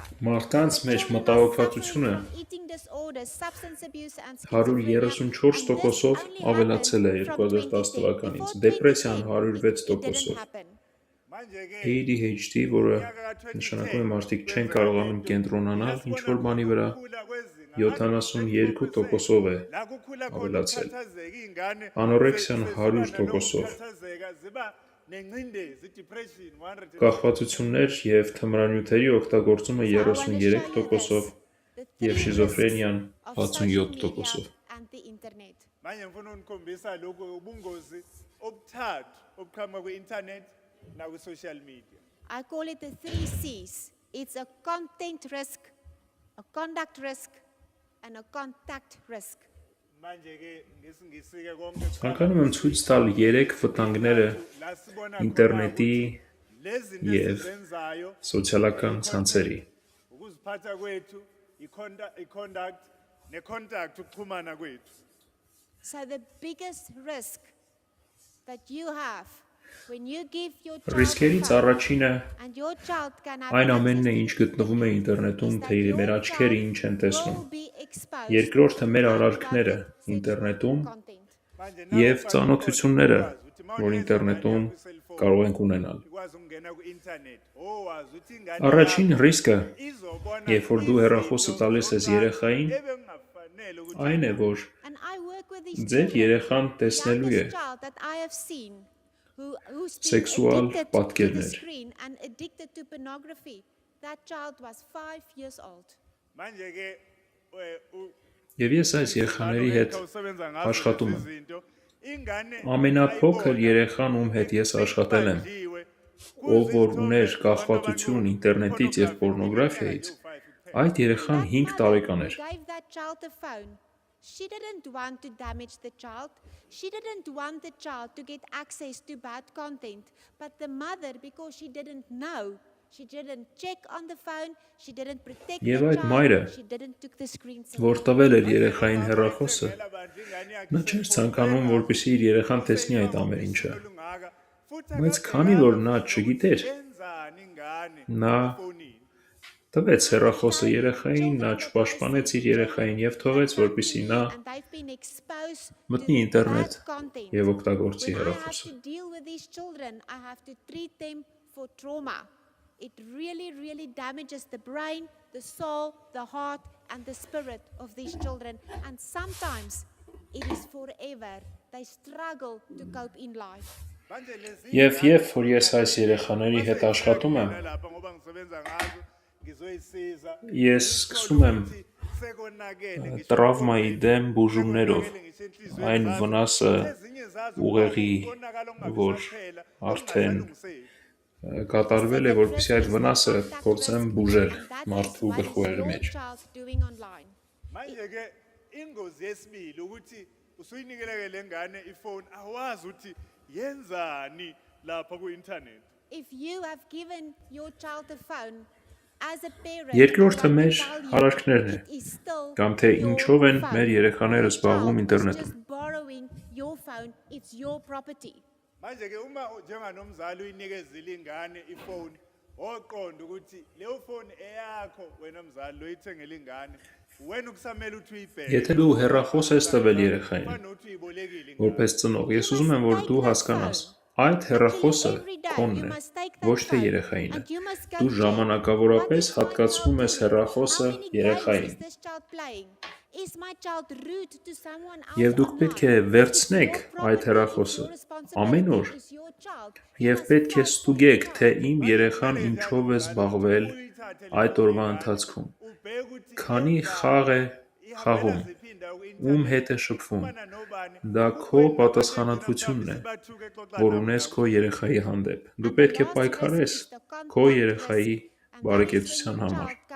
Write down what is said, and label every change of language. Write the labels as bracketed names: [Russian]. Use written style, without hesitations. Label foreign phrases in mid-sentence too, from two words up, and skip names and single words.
[Armenian] Մարդկանց մեջ մտահոգվածությունը [English] Eating disorders, substance abuse and [Armenian] 134%-ով ավելացել է 2010 թվականից, դեպրեսիան 106%-ով, ADHD, որը նշանակում է մարդիկ չեն կարողանում կենտրոնանալ ինչ-որ բանի վրա, 72%-ով է ավելացել, անորեքսիան 100%-ով, կախվածություններ և թմրանյութերի օգտագործումը 33%-ով և շիզոֆրենիան 67%-ով։ [Zulu] Manje ngifuna unikhombisa lokho ubungozi obuthathu obuqhamuka kwi-internet nakwi- [English] social media. I call it the 3 C's. It's a content risk, a conduct risk, and a contact risk. [Zulu] Manje ke ngisike konke [Armenian] Ցանկանում եմ ցույց տալ 3 վտանգները [Zulu] la sibona [Armenian] ինտերնետի [Zulu] lezi [Armenian] Եվ [Zulu] zenzayo [Armenian] սոցիալական ցանցերի։ [Zulu] ukuziphatha kwethu i-conduct ne-contact ukuxhumana kwethu. [English] So the biggest risk that you have when you give your [Armenian] Ռիսկերից [English] child a phone [Armenian] առաջինը [English] and your child can have [Armenian] այն [English] access [Armenian] ամենն է, [English] to [Armenian] ինչ [English] it, [Armenian] գտնվում է ինտերնետում, [English] is that [Armenian] թե մեր [English] your [Armenian] աչքերը [English] child [Armenian] ինչ են տեսնում։ [English] will be exposed [Armenian] Երկրորդը մեր [English] to [Armenian] արարքները [English] unwanted [Armenian] ինտերնետում [English] sexual content. [Zulu] Manje [Armenian] և [Zulu] nawu [Armenian] ծանոթությունները, [Zulu] ukwazi ukuthi [Armenian] որ ինտերնետում [Zulu] mawunezingane yakho i-cellphone, [Armenian] կարող ենք ունենալ։ [Zulu] ikwazi ukungena ku-internet wazi ukuthi ingane [Armenian] Առաջին [Zulu] yakho [Armenian] ռիսկը, [Zulu] izobona [Armenian] երբ որ դու հեռախոսը տալիս ես երեխային, [Zulu] ebengafanele ukuthi [Armenian] այն է, որ [English] And I work with these [Armenian] ձեր [English] children. [Armenian] երեխան [English] The [Armenian] տեսնելու է [English] youngest child that I have seen who's been Sexual addicted to the [Armenian] պատկերներ։ [English] screen and addicted to pornography. That child was 5 years old. [Zulu] manje ke [Armenian] Եվ ես այս երեխաների հետ [Zulu] usebenza [Armenian] աշխատում եմ։ [Zulu] izinto ingane [Armenian] Ամենափոքր երեխան, ում հետ ես աշխատել եմ, ով որ ուներ կախվածություն ինտերնետից և պորնոգրաֆիայից, այդ երեխան 5 տարեկան էր։ [English] Gave that child a phone. She didn't want to damage the child. She didn't want the child to get access to bad content. But the mother, because she didn't know, she didn't check on the phone, she didn't protect [Armenian] Եվ [English] the [Armenian] այդ մայրը, [English] child, she didn't took the screen. [Armenian] որ տվել էր երեխային հեռախոսը, նա չէր ցանկանում, որպեսզի իր երեխան տեսնի այդ ամեն ինչը։ Բայց քանի որ նա չգիտեր, նա տվեց հեռախոսը երեխային, նա չպաշտպանեց իր երեխային և թողեց, որպեսզի նա [English] And they've been exposed [Armenian] մտնի [English] to [Armenian] ինտերնետ [English] bad content. [Armenian] և օգտագործի [English] When I have [Armenian] հեռախոսը։ [English] to deal with these children, I have to treat them for trauma. It really, really damages the brain, the soul, the heart, and the spirit of these children. And sometimes it is forever. They struggle to cope in life. [Armenian] Եվ երբ որ ես այս երեխաների հետ աշխատում եմ, ես սկսում եմ տրավմայի դեմ բուժումներով այն վնասը ուղեղի, որ արդեն կատարվել է, որպեսզի այդ վնասը փորձեմ բուժել մարդու գլխուղերի մեջ։ [Zulu] manje ke ingozi yesibili ukuthi usuyinikele le ngane ifone awazi ukuthi yenzani lapha ku-internet. [English] If you have given your child a phone, as a parent, [Armenian] Երկրորդը [English] I want to [Armenian] մեր [English] tell you, [Armenian] հարարքներն է, [English] it is still [Armenian] կամ թե [English] your [Armenian] ինչով են [English] phone. [Armenian] մեր երեխաները [English] The [Armenian] զբաղվում [English] child is [Armenian] ինտերնետում։ [English] just borrowing your phone, it's your property. [Zulu] Manje ke uma njenganomzali uyinikezile ingane ifone oqonda ukuthi leyo phone eyakho wena mzali loyithengele ingane wena ukusamela uthi uyibheke [Armenian] Եթե դու հեռախոս ես տվել երեխային, [Zulu] kunokuthi uyibolekile ingane. [Armenian] որպես ծնող, ես ուզում եմ, որ դու հասկանաս, այդ հեռախոսը քոնն է, ոչ թե երեխայինը։ Դու ժամանակավորապես հատկացնում ես հեռախոսը երեխային։ Եվ դուք պետք է վերցնեք այդ հեռախոսը ամեն օր և պետք է ստուգեք, թե իմ երեխան ինչով է զբաղվել այդ օրվա ընթացքում, քանի խաղ է խաղում, ում հետ է շփվում։ Դա քո պատասխանատվությունն է, որ ունես քո երեխայի հանդեպ։ Դու պետք է պայքարես քո երեխայի բարեկեցության համար։